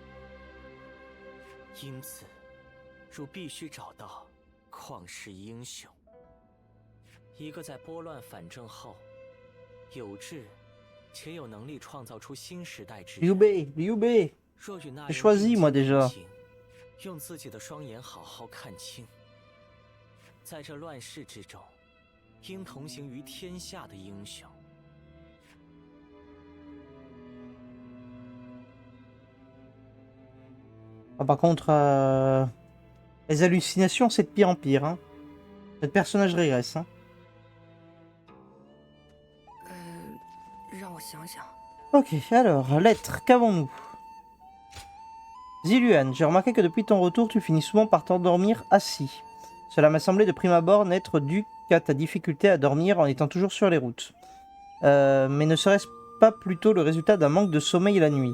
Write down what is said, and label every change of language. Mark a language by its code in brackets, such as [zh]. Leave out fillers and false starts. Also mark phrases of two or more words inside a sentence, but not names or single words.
[zh] 因此，汝必须找到旷世英雄，一个在拨乱反正后，有志且有能力创造出新时代之人。 Liu Bei. 若与那 [fr] J'ai [zh] 人 [fr] choisi, moi, [zh] 并肩 [fr] déjà. [zh] 同行，用自己的双眼好好看清，在这乱世之中，应同行于天下的英雄。 [fr] Ah, par contre, les hallucinations, c'est de pire en pire. Hein. Notre personnage régresse. Hein. [zh] 让我想想。 [fr] Ok, alors, lettre, qu'avons-nous? Ziluan, j'ai remarqué que depuis ton retour, tu finis souvent par t'endormir assis. Cela m'a semblé de prime abord n'être dû qu'à ta difficulté à dormir en étant toujours sur les routes. Mais ne serait-ce pas plutôt le résultat d'un manque de sommeil la nuit?